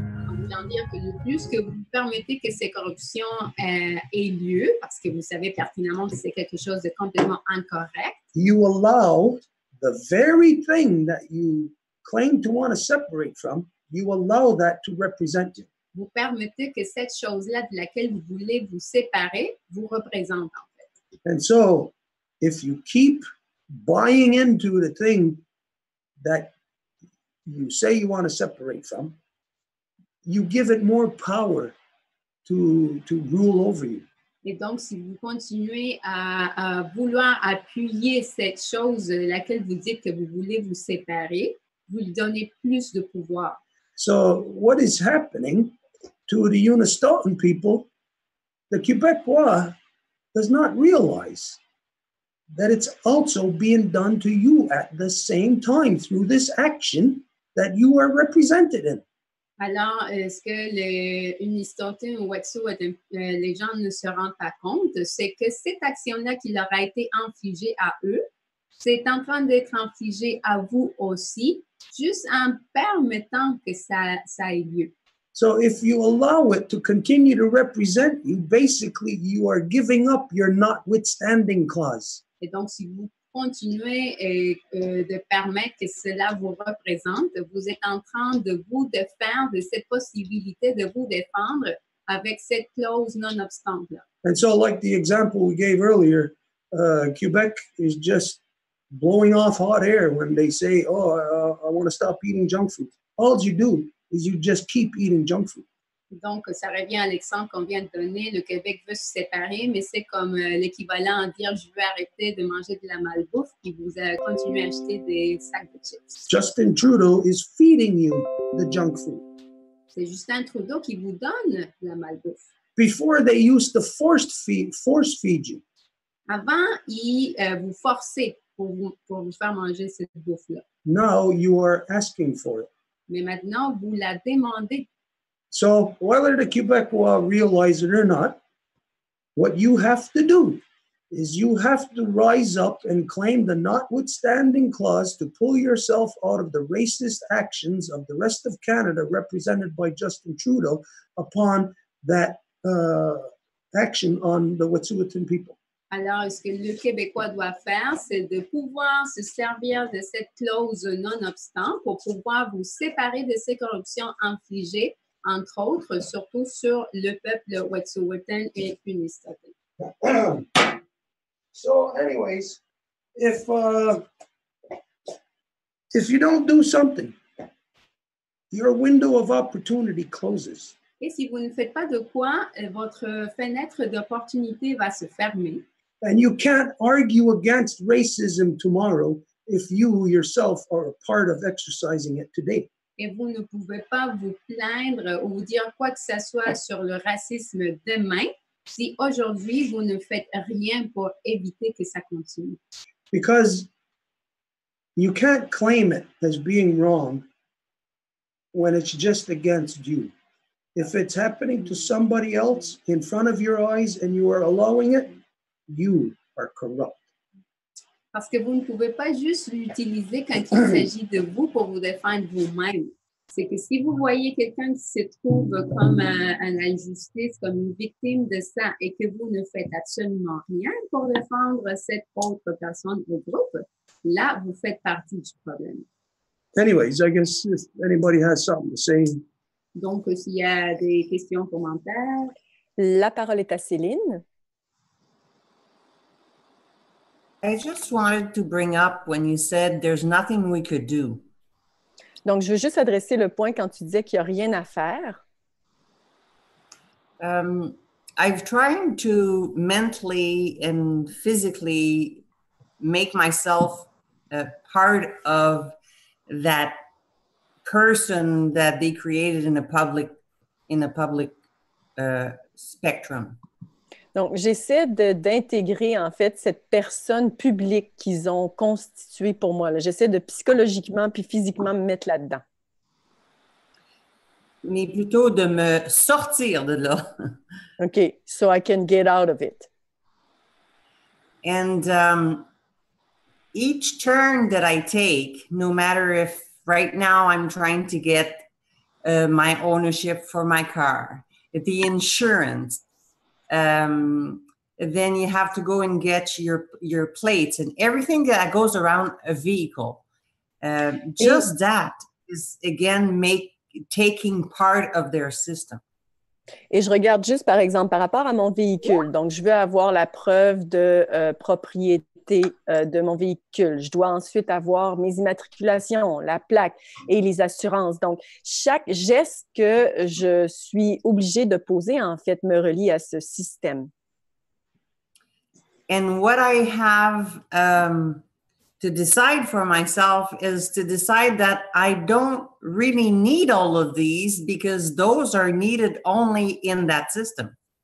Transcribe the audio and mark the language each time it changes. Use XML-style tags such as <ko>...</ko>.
<fr>En voulant dire que le plus que vous permettez que ces corruptions aient lieu, parce que vous savez pertinemment que c'est quelque chose de complètement incorrect,</fr> <en>you allow the very thing that you claim to want to separate from, you allow that to represent you.</en> <fr>vous permettez que cette chose-là de laquelle vous voulez vous séparer vous représente en fait.</fr> <en>And so, if you keep buying into the thing that you say you want to separate from, you give it more power to rule over you.</en> <fr>Et donc, si vous continuez à vouloir appuyer cette chose de laquelle vous dites que vous voulez vous séparer, vous lui donnez plus de pouvoir.</fr> <en>So what is happening to the Unistoten people, the Quebecois does not realize that it's also being done to you at the same time through this action that you are represented in.</en> <fr>Alors, ce que les Unistoten ou Wet'suwet'en, les gens ne se rendent pas compte, c'est que cette action-là qui leur a été infligée à eux, c'est en train d'être infligée à vous aussi, juste en permettant que ça ait lieu.</fr> <en>So if you allow it to continue to represent you, basically you are giving up your notwithstanding clause.</en> <fr>Et donc, si vous continuez de permettre que cela vous représente, vous êtes en train de vous défaire de cette possibilité de vous défendre avec cette clause non-obstante-là.</fr> <en>And so like the example we gave earlier, Quebec is just blowing off hot air when they say, I want to stop eating junk food. All you do is you just keep eating junk food.</en> <fr>Donc, ça revient à l'exemple qu'on vient de donner. Le Québec veut se séparer, mais c'est comme l'équivalent à dire « je veux arrêter de manger de la malbouffe » puis vous continuez à acheter des sacs de chips.</fr> <en>Justin Trudeau is feeding you the junk food.</en> <fr>C'est Justin Trudeau qui vous donne la malbouffe.</fr> <en>Before they used to force feed you.</en> <fr>Avant, ils vous forçaient pour vous faire manger cette bouffe-là.</fr> <en>Now you are asking for it.</en> <fr>Mais maintenant, vous la demandez.</fr> <en>So whether the Quebecois realize it or not, what you have to do is you have to rise up and claim the notwithstanding clause to pull yourself out of the racist actions of the rest of Canada represented by Justin Trudeau upon that action on the Wet'suwet'en people.</en> <fr>Alors, ce que le Québécois doit faire, c'est de pouvoir se servir de cette clause non-obstant pour pouvoir vous séparer de ces corruptions infligées, entre autres, surtout sur le peuple Wet'suwet'en et Unistoten.</fr> <en>So, anyways, if you don't do something, your window of opportunity closes.</en> <fr>Et si vous ne faites pas de quoi, votre fenêtre d'opportunité va se fermer.</fr> <en>And you can't argue against racism tomorrow if you yourself are a part of exercising it today.</en> <fr>Et vous ne pouvez pas vous plaindre ou vous dire quoi que ce soit sur le racisme demain si aujourd'hui vous ne faites rien pour éviter que ça continue.</fr> <en>Because you can't claim it as being wrong when it's just against you. If it's happening to somebody else in front of your eyes and you are allowing it, you are corrupt.</en> <fr>Parce que vous ne pouvez pas juste l'utiliser quand il s'agit de vous pour vous défendre vous-même. C'est que si vous voyez quelqu'un qui se trouve comme à l'injustice, comme une victime de ça, et que vous ne faites absolument rien pour défendre cette autre personne au groupe, là, vous faites partie du problème.</fr> <en>Anyways, I guess if anybody has something to say.</en> <fr>Donc, s'il y a des questions, commentaires. La parole est à Céline.</fr> <en>I just wanted to bring up when you said there's nothing we could do.</en> <fr>Donc, je veux juste adresser le point quand tu disais qu'il n'y a rien à faire.</fr> <en>I've tried to mentally and physically make myself a part of that person that they created in a public spectrum.</en> <fr>Donc, j'essaie d'intégrer, en fait, cette personne publique qu'ils ont constituée pour moi. J'essaie de psychologiquement puis physiquement me mettre là-dedans. Mais plutôt de me sortir de là.</fr> <en>OK, so I can get out of it. And each turn that I take, no matter if right now I'm trying to get my ownership for my car, the insurance, then you have to go and get your plates and everything that goes around a vehicle. Just that is, again, taking part of their system.</en> <fr>Et je regarde juste, par exemple, par rapport à mon véhicule. Donc, je veux avoir la preuve de propriété de mon véhicule. Je dois ensuite avoir mes immatriculations, la plaque et les assurances. Donc, chaque geste que je suis obligée de poser, en fait, me relie à ce système.</fr> <en>And what I have to decide for myself is to decide that I don't really need all of these because those are needed only in that system.</en>